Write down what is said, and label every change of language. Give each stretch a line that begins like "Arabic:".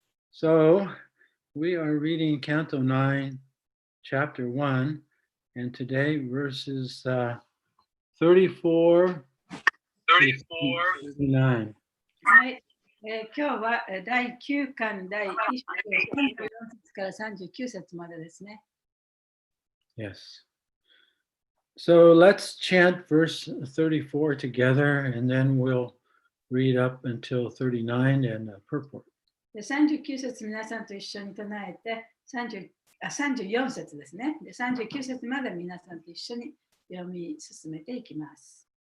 English: So we are reading Canto 9, Chapter 1, and today verses 34 to 39.
Japanese: はい。今日は第9巻第1章34節から39節までですね。
English: Yes. So let's chant verse 34 together, and then we'll read up until 39 and purport.
Japanese: 39節皆さんと一緒に唱えて34節ですね。で39節まで皆さんと一緒に読み進めていきます。